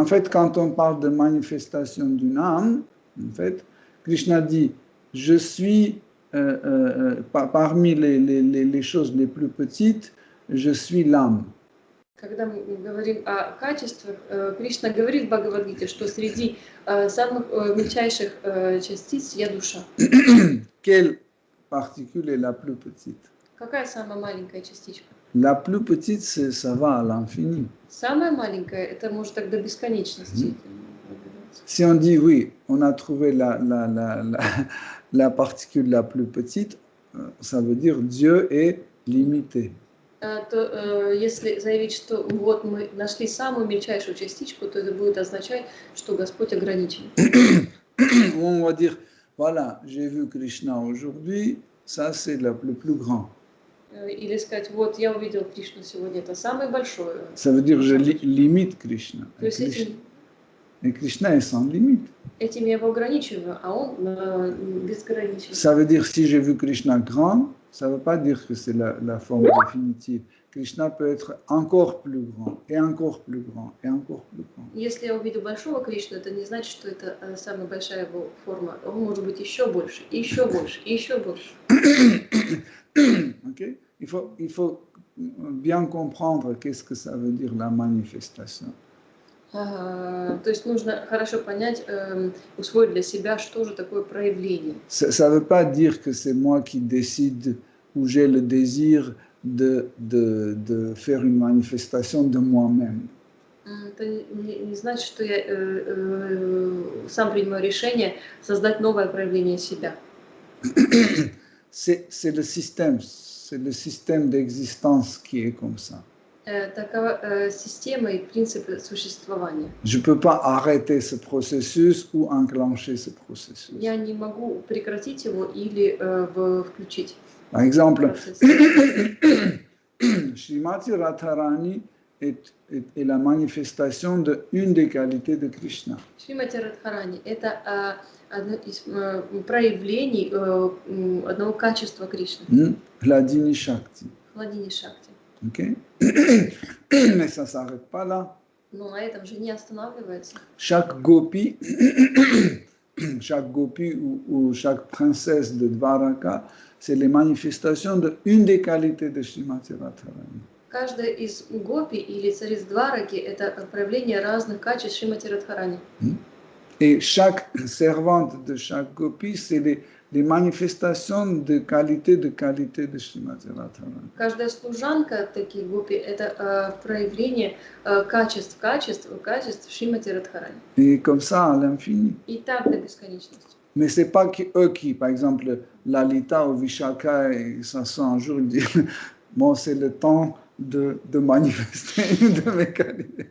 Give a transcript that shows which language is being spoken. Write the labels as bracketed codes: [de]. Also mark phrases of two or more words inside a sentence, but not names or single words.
[fr] En fait, quand on parle de manifestation d'une âme, en fait, Krishna dit, je suis parmi les choses les plus petites, je suis l'âme. [ru] Когда мы говорим о качествах, Кришна говорит в Бхагавад-гите, что среди самых мельчайших частиц я душа. [fr] Quelle particule est la plus petite? [ru] Какая самая маленькая частичка? [fr] La plus petite, ça va à l'infini. [ru] Самая маленькая, это может так до бесконечности. [fr] Si on dit oui, on a trouvé la particule la plus petite, ça veut dire Dieu est limité. [ru] То если заявить, что вот мы нашли самую мельчайшую частичку, то это будет означать, что Господь ограничен. [fr] On va dire, voilà, j'ai vu Krishna aujourd'hui, ça c'est le plus grand. [ru] Или сказать, вот я увидел Кришну сегодня, это самое большое. [fr] Ça veut dire je limite Krishna. [ru] То есть [fr] Et Krishna est sans limite. [ru] Этим я его ограничиваю, а он безграничен. [fr] Ça veut dire si j'ai vu Krishna grand, ça ne veut pas dire que c'est la forme définitive. Krishna peut être encore plus grand, et encore plus grand, et encore plus grand. [ru] Если я увидел большого Кришну, это не значит, что это самая большая его форма. Он может быть еще больше, и еще больше, и еще больше. [fr] Okay? Il faut bien comprendre qu'est-ce que ça veut dire la manifestation. [ru] То есть нужно хорошо понять, усвоить для себя, что же такое проявление. [fr] Ça ne veut pas dire que c'est moi qui décide ou j'ai le désir de faire une manifestation de moi-même. [ru] Это не значит, что я сам принимаю решение создать новое проявление себя. [fr] C'est le système d'existence qui est comme ça. [ru] Такова система и принципы существования. [fr] Je ne peux pas arrêter ce processus ou enclencher ce processus. [ru] Я не могу прекратить его или включить. [fr] Par exemple, Srimati Radharani est la manifestation d'une des qualités de Krishna. [ru] Шримати Радхарани – это одно из проявлений одного качества Кришны. [fr] Hladini Shakti. [ru] Хладини Шакти. [fr] Okay? Mais ça ne s'arrête pas là. [ru] Но на этом же не останавливается. [fr] Chaque gopi ou chaque princesse de Dvaraka, c'est les manifestations d'une des qualités de Srimati Radharani. [ru] Каждая из гопи или цариц Двараки – это проявление разных качеств Шримати Радхарани. [fr] Et chaque servante de chaque gopi, c'est les manifestations de qualité de Srimati Radharani. [ru] Каждая служанка таких гопи – это проявление качеств Шримати Радхарани. [fr] Et comme ça à l'infini. [ru] И так до бесконечности. [fr] Mais ce n'est pas eux qui, par exemple, Lalita ou Vishaka, ils s'assoient un jour et disent bon, c'est le temps de manifester de mes qualités.